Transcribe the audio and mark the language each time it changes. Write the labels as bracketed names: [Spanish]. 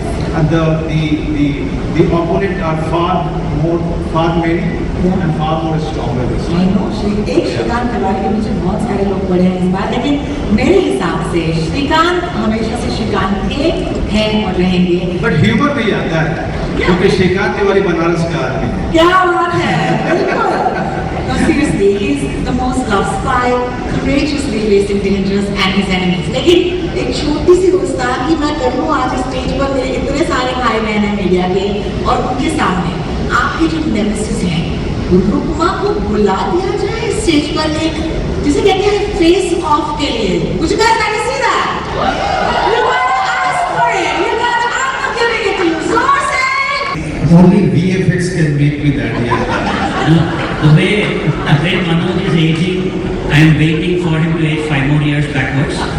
[English] And the opponent are far many and far more stronger. I know. [Hindi] एक श्रीकांत तिवारी के पीछे बहुत सारे लोग पड़े हैं इस बार, लेकिन मेरे हिसाब से श्रीकांत हमेशा से श्रीकांत थे, हैं और रहेंगे। बट ह्यूमर भी आता है, क्योंकि श्रीकांत तिवारी बनारस का आदमी है। क्या बात है, बिल्कुल। [English] No, seriously, he's the most loved spy, courageously facing dangers and his enemies. [Hindi] लेकिन एक छोटी सी गुस्ताखी मैं करूँ आज स्टेज पर, मेरे इतने सारे भाई बहन हैं मीडिया के, और उनके सामने आपकी जो नेमेसिस है, रुकमा को बुला दिया जाए स्टेज पर एक, जिसे कहते हैं फेस ऑफ के लिए। [English] Would you guys like to see that? You gotta ask for it. You gotta, I'm not giving it to you. So Only VFX can make me that. The way Manoj is aging, I am waiting for him to age 5 more years backwards.